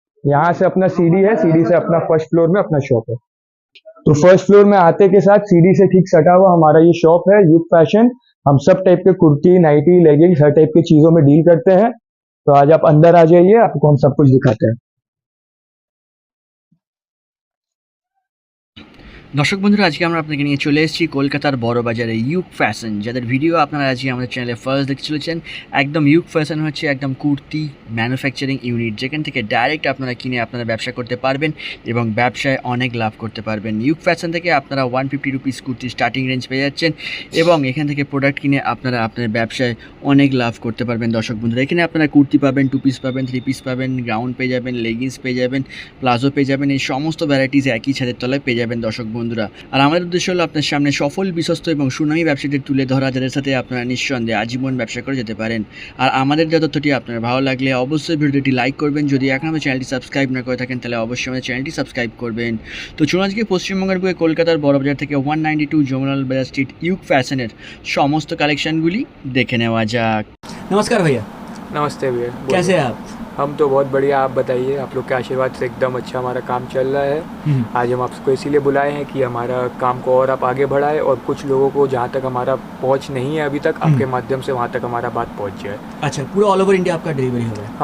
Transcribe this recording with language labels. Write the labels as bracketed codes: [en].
[hi] यहाँ से अपना सीढ़ी है, सीढ़ी से अपना फर्स्ट फ्लोर में अपना शॉप है। तो फर्स्ट फ्लोर में आते के साथ सीढ़ी से ठीक सटा हुआ हमारा ये शॉप है यूथ फैशन। हम सब टाइप के कुर्ती, नाइटी, लेगिंग्स, हर टाइप की चीजों में डील करते हैं। तो आज आप अंदर आ जाइए, आपको हम सब कुछ दिखाते हैं। [bn] দর্শক বন্ধুরা, আজকে আমরা আপনাকে নিয়ে চলে এসেছি কলকাতার বড় বাজারে ইউক ফ্যাশন, যাদের ভিডিও আপনারা আজকে আমাদের চ্যানেলে ফার্স্ট দেখতে চলেছেন। একদম ইউক ফ্যাশন হচ্ছে একদম কুর্তি ম্যানুফ্যাকচারিং ইউনিট, যেখান থেকে ডাইরেক্ট আপনারা কিনে আপনারা ব্যবসা করতে পারবেন এবং ব্যবসায় অনেক লাভ করতে পারবেন। ইউক ফ্যাশন থেকে আপনারা 150 রুপিস কুর্তি স্টার্টিং রেঞ্জ পেয়ে যাচ্ছেন এবং এখান থেকে প্রোডাক্ট কিনে আপনারা আপনার ব্যবসায় অনেক লাভ করতে পারবেন। দর্শক বন্ধুরা, এখানে আপনারা কুর্তি পাবেন, 2 পিস পাবেন, 3 পিস পাবেন, গ্রাউন্ড পেয়ে যাবেন, লেগিংস পেয়ে যাবেন, প্লাজো পেয়ে যাবেন। এই সমস্ত ভ্যারাইটিস একই ছাদের তলায় পেয়ে যাবেন দর্শক বন্ধুরা। আর আমাদের উদ্দেশ্য হলো আপনার সামনে সফল, বিশ্বস্ত এবং সুনামী ব্যবসায়ীদের তুলে ধরা, যাদের সাথে আপনারা নিঃসন্দেহে আজীবন ব্যবসা করে যেতে পারেন। আর আমাদের যে তথ্যটি আপনার ভালো লাগলে অবশ্যই ভিডিওটি লাইক করবেন। যদি এখন আমাদের চ্যানেলটি সাবস্ক্রাইব না করে থাকেন তাহলে অবশ্যই আমাদের চ্যানেলটি সাবস্ক্রাইব করবেন। তো চলুন আজকে পশ্চিমবঙ্গের বুকে কলকাতার বড়বাজার থেকে 192 জমনালাল বাজার স্ট্রিট ইউক ফ্যাশনের সমস্ত কালেকশনগুলি দেখে নেওয়া যাক। নমস্কার भैया। [hi] नमस्ते भैया। कैसे हैं आप? हम तो बहुत बढ़िया, आप बताइए। आप लोग के आशीर्वाद से एकदम अच्छा हमारा काम चल रहा है। आज हम आपको इसीलिए बुलाए हैं कि हमारा काम को और आप आगे बढ़ाएं और कुछ लोगों को जहाँ तक हमारा पहुँच नहीं है अभी तक, आपके माध्यम से वहाँ तक हमारा बात पहुँच जाए। अच्छा, पूरा ऑल ओवर इंडिया आपका डिलीवरी हो रहा है?